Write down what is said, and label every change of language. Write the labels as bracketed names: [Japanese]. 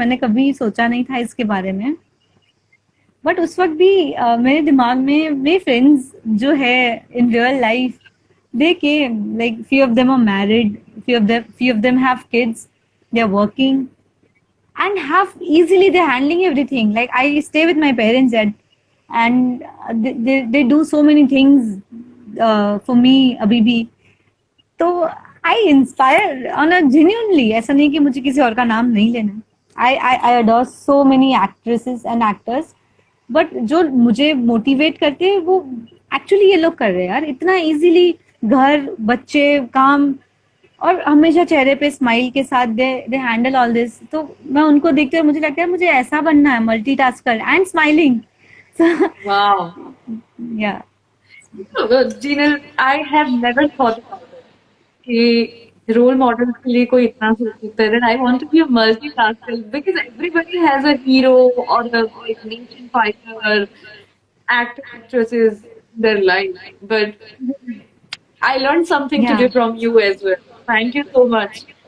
[Hindi] मैंने कभी सोचा नहीं था इसके बारे में, बट उस वक्त भी मेरे दिमाग में मेरे फ्रेंड्स जो है [English] In real life, they came, like few of them are married, few of them have kids, they are working and have easily they're handling everything. Like I stay with my parents and they do so many things for me [Hindi] abhi bhi. तो [English] I inspire on a genuinely, [Hindi] ऐसा नहीं कि मुझे किसी और का नाम नहीं लेना। [English] I adore so many actresses and actors, [Hindi] but जो मुझे मोटिवेट करते हैं वो एक्चुअली ये लोग कर रहे हैं यार इतना इजीली, घर बच्चे काम और हमेशा चेहरे पे स्माइल के साथ [English] They handle all this. [Hindi] तो मैं उनको देखते हुए मुझे लगता है मुझे ऐसा बनना है, [English] Multitasker and smiling. Wow. Yeah Jinal, I have never thought about it. [Hindi] कि रोल मॉडल के लिए कोई इतना सोच सकता है। [English] I want to be a multitasker because everybody has a hero or a like nation fighter, actor, actresses in their life. But I learned something Yeah. today from you as well. Thank you so much.